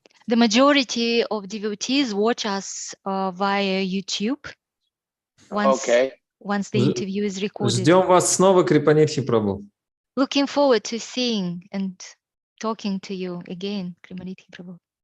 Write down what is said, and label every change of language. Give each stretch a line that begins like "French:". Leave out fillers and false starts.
English: The majority of devotees watch us via YouTube once the interview is recorded.
Russian: Ждем вас снова, Крипанидхи Прабху.
English: Looking forward to seeing and talking to you again, Kripanidhi Prabhu.